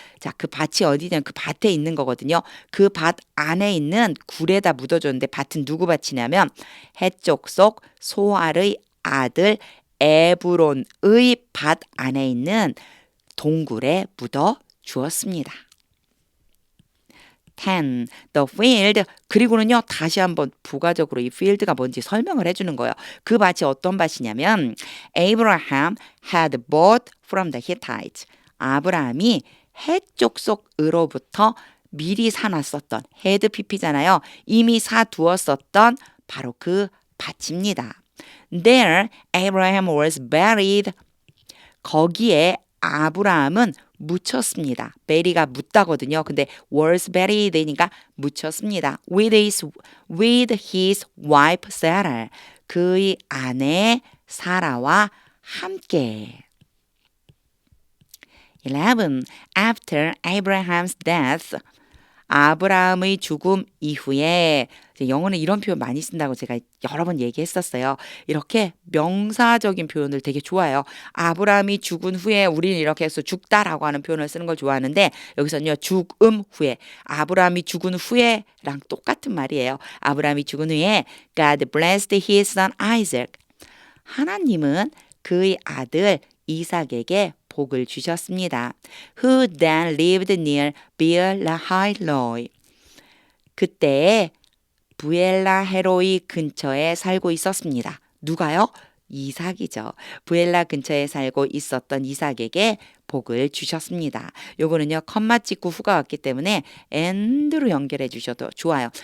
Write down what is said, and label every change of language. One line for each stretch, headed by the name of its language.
Korean: 자, 그 밭이 어디냐? 그 밭에 있는 거거든요. 그 밭 안에 있는 굴에다 묻어줬는데 밭은 누구 밭이냐면 해쪽 속 소알의 아들 에브론의 밭 안에 있는 동굴에 묻어 주었습니다.
English: 10. The field.
Korean: 그리고는요 다시 한번 부가적으로 이 field가 뭔지 설명을 해주는 거예요. 그 밭이 어떤 밭이냐면
English: Abraham had bought from the Hittites.
Korean: 아브라함이 해쪽 속으로부터 미리 사놨었던
English: had pp
Korean: 잖아요. 이미 사두었었던 바로 그 밭입니다.
English: There Abraham was buried.
Korean: 거기에 아브라함은 묻혔습니다. 베리가 묻다거든요. 근데
English: was buried
Korean: 니까 묻혔습니다.
English: With his wife Sarah.
Korean: 그의 아내 사라와 함께.
English: 11. After Abraham's death.
Korean: 아브라함의 죽음 이후에 영어는 이런 표현 많이 쓴다고 제가 여러 번 얘기했었어요. 이렇게 명사적인 표현을 되게 좋아해요. 아브라함이 죽은 후에 우리는 이렇게 해서 죽다라고 하는 표현을 쓰는 걸 좋아하는데 여기서는요. 죽음 후에 아브라함이 죽은 후에랑 똑같은 말이에요. 아브라함이 죽은 후에
English: God blessed his son Isaac.
Korean: 하나님은 그의 아들 이삭에게 복을 주셨습니다.
English: Who then lived near Beer-lahai-roi.
Korean: 그때 부엘라헤로이 근처에 살고 있었습니다. 누가요? 이삭이죠. 부엘라 근처에 살고 있었던 이삭에게 복을 주셨습니다. 요거는요, 컴마 찍고 후가 왔기 때문에 and로 연결해 주셔도 좋아요.